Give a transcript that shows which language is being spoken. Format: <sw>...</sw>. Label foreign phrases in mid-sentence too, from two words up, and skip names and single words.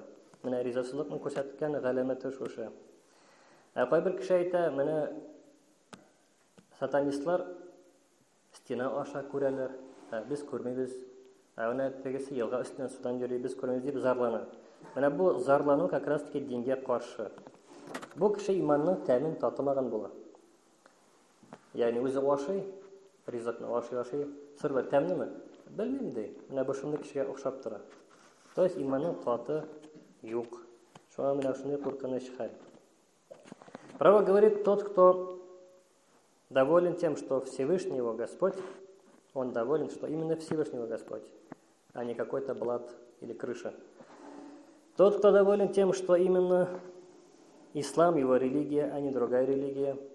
<tt>Менә ризасызлыкны күрсәткән галәмәте шушы. Кайбер кеше әйтә, менә сатанистлар стена аша күрәләр, без күрмибез. Менә тегесе елга өстеннән судан йөри, без күрмибез дип зарлана. Менә бу зарлану</tt> <ru>как раз таки</ru> <tt>дингә каршы. Бу кеше иманның тәмен татымаган була. Ягъни үзе ашый, ризыкны ашый, сырлы тәмнеме? Белмим ди. Менә бу шундый кешегә охшап тора.</tt> <ru>То есть</ru> <tt>иманның таты юк. Шуңа менә шундый куркыныч хәл.</tt> <ru>Пророк говорит, тот, кто доволен тем, что Всевышний его Господь, он доволен, что именно Всевышний его Господь, а не какой-то блат или крыша. Тот, кто доволен тем, что именно ислам его религия, а не другая религия.</ru>